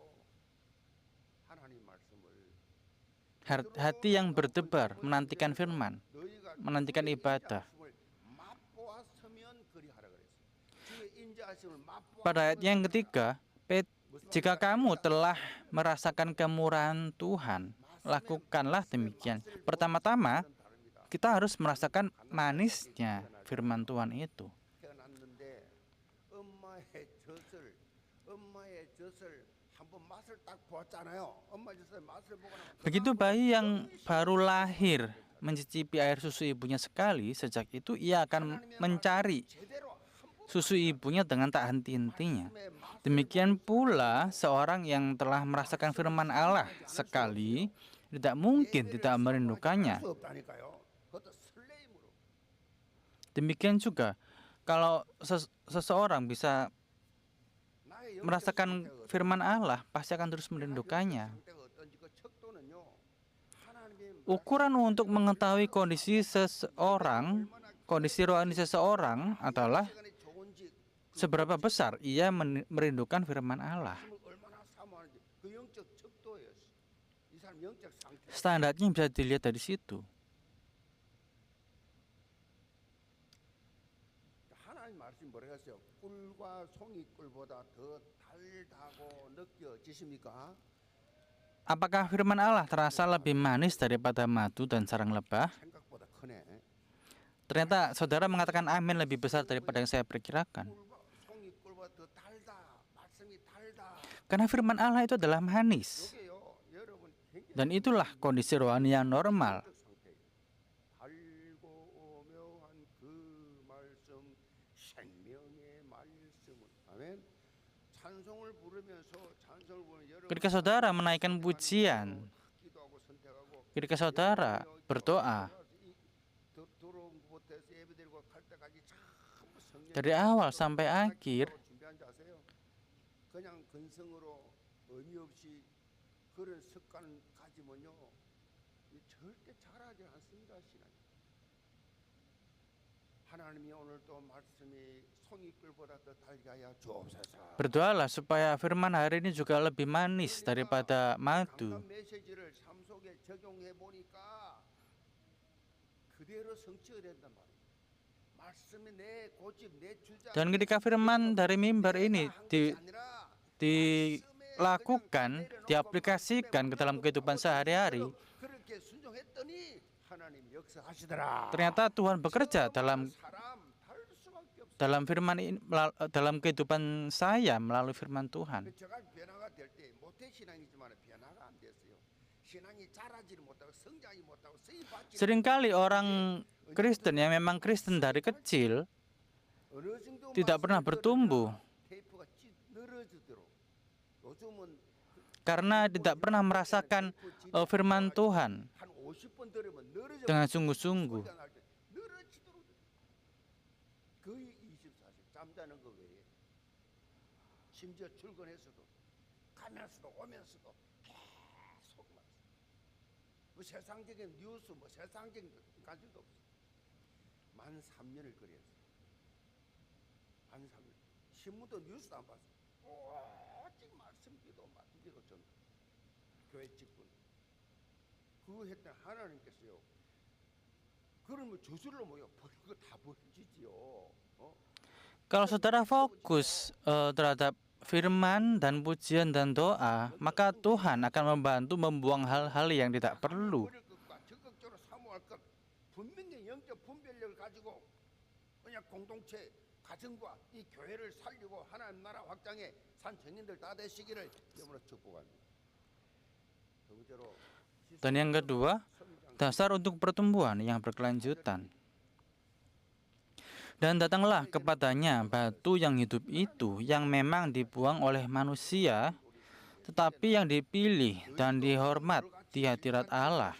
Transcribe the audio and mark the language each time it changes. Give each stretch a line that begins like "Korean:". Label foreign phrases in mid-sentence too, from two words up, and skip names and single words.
Korean: 하나님 말씀을
Indonesian: hati yang berdebar menantikan firman,
Korean: 너희가
Indonesian: menantikan ibadah.
Korean: 말씀을 맛보았으면 그리하라 그랬어요. 주의 인자하심을 맛보아
Indonesian: Pada ayat yang ketiga, jika kamu telah merasakan kemurahan Tuhan, lakukanlah demikian. Pertama-tama, kita harus merasakan manisnya firman Tuhan itu.
Korean: 태어났는데 엄마의 젖을 한번 맛을 딱 보았잖아요. 엄마 젖의 맛을 보고 나면
Indonesian: Begitu bayi yang baru lahir mencicipi air susu ibunya sekali, sejak itu ia akan mencari
Korean: 제대로
Indonesian: susu ibunya dengan tak henti-hentinya.
Korean: 한번의 맛을
Indonesian: Demikian pula seorang yang telah merasakan firman Allah sekali tidak mungkin tidak merindukannya.
Korean: 수 없다니까요. 그것도 설레임으로.
Indonesian: Demikian juga kalau seseorang bisa
Korean: 나의 영적
Indonesian: merasakan
Korean: 상태가
Indonesian: firman Allah, pasti akan terus merindukannya.
Korean: 상태가 어떤지 그 척도는요. 하나님의
Indonesian: Ukuran untuk mengetahui kondisi seseorang, kondisi rohani seseorang adalah
Korean: 시간이 좋은지
Indonesian: seberapa besar ia merindukan firman Allah.
Korean: 말씀을 얼마나 사모하는지 그 영적 척도예요. 이 사람 영적 상태.
Indonesian: Standarnya bisa dilihat dari situ.
Korean: 하나님 말씀이 뭐라고 했어요? 꿀과 송이꿀보다 더 달다고 느껴지십니까?
Indonesian: Apakah firman Allah terasa lebih manis daripada madu dan sarang lebah?
Korean: 생각보다 크네.
Indonesian: Ternyata saudara mengatakan amin lebih besar daripada yang saya perkirakan.
Korean: 꿀과 송이꿀보다 더 달다. 말씀이 달다.
Indonesian: Karena firman Allah itu adalah manis.
Korean: 이게요. 여러분 굉장히
Indonesian: Dan itulah kondisi rohani yang normal.
Korean: 영적 상태예요. 달고 오묘한 그 말씀 생명의 말씀을 아멘. 찬송을 부르면서 찬송을 부르면 여러분
Indonesian: Ketika saudara menaikkan pujian,
Korean: 기도하고 선택하고
Indonesian: ketika saudara berdoa,
Korean: 들어온 것부터 해서 예배드리고 갈 때까지 전부 성령
Indonesian: dari awal sampai akhir,
Korean: 준비한 줄 아세요? 그냥 근성으로 의미 없이 그런 습관 가지면요 절대 잘하지 않습니다. 신앙이. 하나님이 오늘 또 말씀이 송이꿀보다 더 달게 하여 주옵소서.
Indonesian: Berdoalah supaya firman hari ini juga lebih manis daripada madu.
Korean: 강단 메시지를 삶 속에 적용해 보니까 그대로 성취가 된단 말이에요. 말씀이 내 고집, 내 주장.
Indonesian: Dan ketika firman dari mimbar ini dilakukan, diaplikasikan ke dalam kehidupan sehari-hari,
Korean: 그렇게 순종했더니 하나님 역사하시더라.
Indonesian: ternyata Tuhan bekerja dalam
Korean: 사람 다를 수밖에 없어.
Indonesian: firman ini, dalam kehidupan saya melalui firman Tuhan.
Korean: 제가 변화가 될 때 모태 신앙이지만 변화가 안 됐어요. 신앙이 자라지를 못하고 성장이 못하고 쓰임 받지.
Indonesian: Seringkali orang Kristen yang memang Kristen dari kecil
Korean: 어느 정도
Indonesian: tidak pernah bertumbuh
Korean: 테이프가 늘어지도록 요즘은
Indonesian: karena tidak pernah merasakan firman Tuhan
Korean: 한 50번 들으면 늘어져.
Indonesian: dengan sungguh-sungguh.
Korean: 늘어지도록 거의 24시간 잠자는 거 외에 심지어 출근해서도 가면서도 오면서도 계속 뭐 세상적인 뉴스 뭐 세상적인 관심도 없어. 만 3년을 그랬어. 만 3년 신문도 뉴스도 안 봤어. 오직 말씀 기도 전 교회 직분 그거 했던 하나님께서요. 그러면 저절로 뭐요? 그거 다 보여주지요.
Indonesian: Kalau saudara fokus terhadap firman dan pujian dan doa, maka Tuhan akan membantu membuang hal-hal yang tidak perlu.
Korean: 버릴 것과 적극적으로 사모할 것 분명히 영적 분별력을 가지고 그냥 공동체 가정과 이 교회를 살리고 하나님 나라 확장에 산 청년들 다 되시기를 영으로 축복합니다. 두 번째로
Indonesian: Dan yang kedua, dasar untuk pertumbuhan yang berkelanjutan. Dan datanglah kepadanya batu yang hidup itu, yang memang dibuang oleh manusia, tetapi yang dipilih dan dihormat di hadirat Allah.